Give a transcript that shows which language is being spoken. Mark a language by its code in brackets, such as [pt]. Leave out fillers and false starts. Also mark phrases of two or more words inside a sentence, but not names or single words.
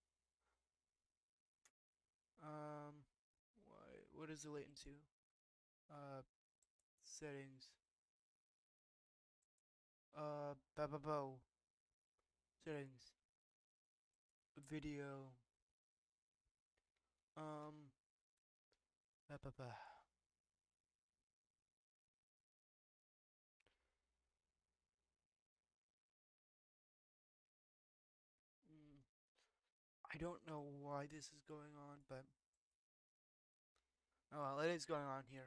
[en] What is the latency? Settings. Bo. Settings. Video. Um, ba ba ba. Mm, I don't know why this is going on, but oh well, it is going on here.